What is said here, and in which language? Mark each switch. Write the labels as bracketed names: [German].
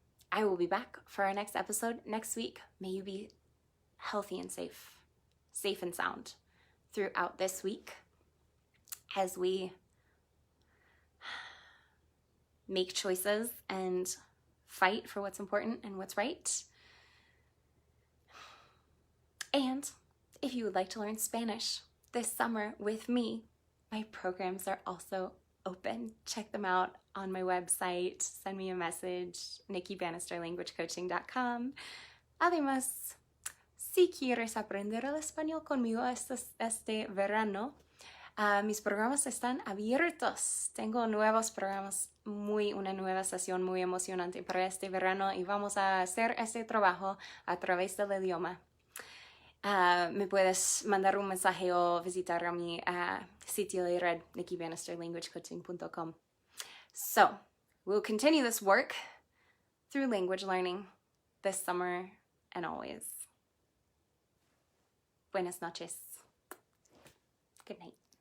[English] I will be back for our next episode next week. May you be healthy and safe and sound throughout this week as we make choices and fight for what's important and what's right. And if you would like to learn Spanish this summer with me, my programs are also open. Check them out on my website. Send me a message, NikkiBannisterLanguageCoaching.com. [Spanish] Además, si quieres aprender el español conmigo este verano, mis programas están abiertos. Tengo nuevos programas, una nueva sesión muy emocionante para este verano y vamos a hacer este trabajo a través del idioma. Me puedes mandar un mensaje o visitar a mi sitio de red, NikkiBannisterLanguageCoaching.com. [English] So, we'll continue this work through language learning this summer and always. Buenas noches. Good night.